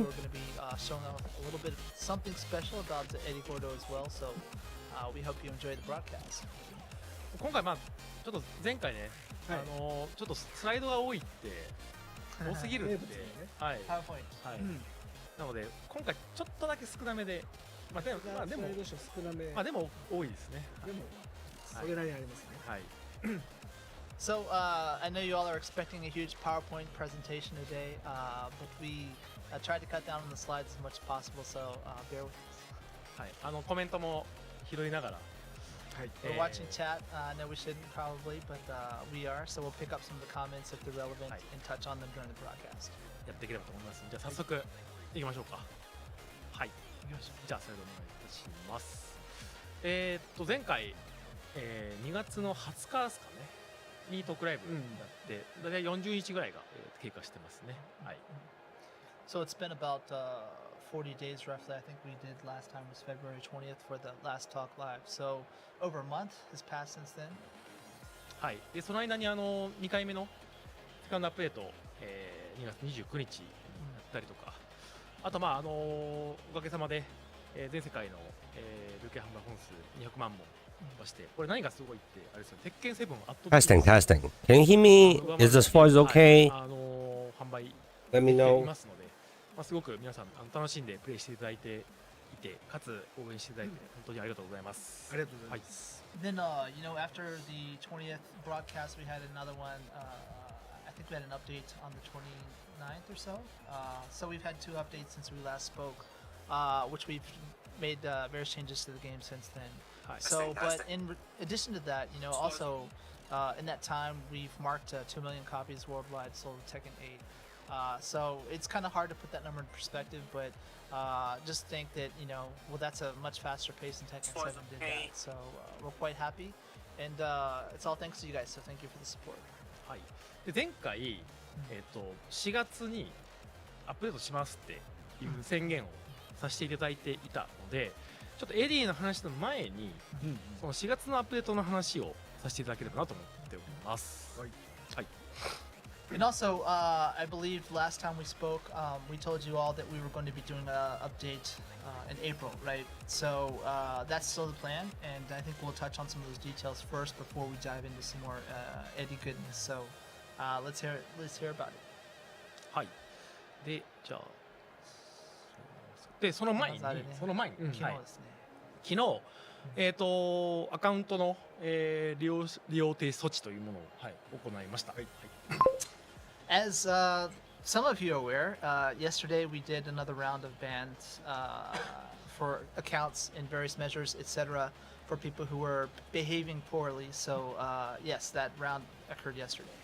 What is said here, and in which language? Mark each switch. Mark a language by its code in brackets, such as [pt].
[en] we're going to be showing off a little bit of something special about the Eddy Gordo as well. So we hope you enjoy the broadcast. [ja] 今回まあちょっと前回ね、はい、ちょっとスライドが多いって多すぎるって、はい、 PowerPoint。はい、なので今回ちょっとだけ少なめで、まあでも少なめ、まあでも多いですね。でもそれなりにありますね。はい。 [en] So I know you all are expecting a huge PowerPoint presentation today, but we tried to cut down on the slides as much as possible. So bear with us. [ja] はい、コメントも拾いながら。はい。 [en] We're watching chat. I know we shouldn't probably, but we are. So we'll pick up some of the comments if they're relevant and touch on them during the broadcast. [ja] やっていければと思います。じゃあ早速いきましょうか。はい。じゃあそれでお願いいたします。前回、2月の20日ですかねにトークライブやって、だいたい40日ぐらいが、経過してますね。はい。 [en] So it's been about 40 days roughly. I think we did last time was February 20th for the last talk live. So over a month has passed since then. [ja] はい。でその間に2回目のセカンドアップデート、2月29日やったりとか、あとまあおかげさまで、全世界の、累計販売本数200万本まして、これ何がすごいってあれですよ、鉄拳7圧倒的 [en] Testing, testing. Can you hear me? Is this voice okay? [ja] 販売 [en] Let me [ja] い [en] know. [ja] ますので、まあ、すごく皆さん楽しんでプレイしていただいていて、かつ応援していただいて本当にありがとうございます。ありがとうございます。 [en] Then you know, after the 20th broadcast, we had another one. I think we had an update on the 29th or so. So we've had 2 updates since we last spoke, which we've made various changes to the game since then. So, but in addition to that, you know, also in that time we've marked 2 million copies worldwide sold of Tekken 8. So it's kind of hard to put that number in perspective, but just think that, you know, well, that's a much faster pace than Tekken 7 did that. So we're quite happy, and it's all thanks to you guys. So thank you for the support. [ja] はい。で前回、4月にアップデートしますっていう宣言をさせていただいていたので、ちょっとエディの話の前に、その4月のアップデートの話をさせていただければなと思っております。はい。はい。 [en] And also, I believe last time we spoke, we told you all that we were going to be doing an update in April, right? So that's still the plan, and I think we'll touch on some of those details first before we dive into some more Eddy goodness. So let's hear about it. [ja] はい。で、じゃあ、でその前に、昨日ですね。昨日、アカウントの、利用停止措置というものを、はい、行いました。はい。 [en] As some of you are aware, yesterday we did another round of bans for accounts in various measures, etc., for people who were behaving poorly. So yes, that round occurred yesterday.